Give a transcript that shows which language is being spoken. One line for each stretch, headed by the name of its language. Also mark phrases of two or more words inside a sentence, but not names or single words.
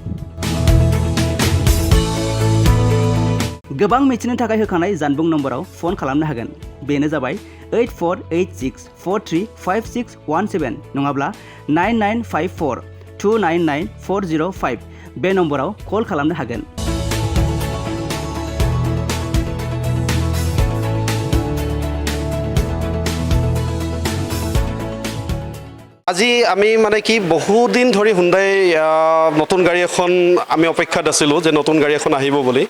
Bodo: गोबां मिथिनो थाखाय होखानाय जानबुं नम्बराव फन खालामनो हागोन। बेनो जाबाय 8486435617 नङाब्ला 9954299405 बे नम्बराव कल खालामनो हागोन।
Assamese: আজি আমি মানে কি বহুত দিন ধৰি হুণ্ডাই নতুন গাড়ী এখন আমি অপেক্ষাত আছিলোঁ যে নতুন গাড়ী এখন আহিব বুলি।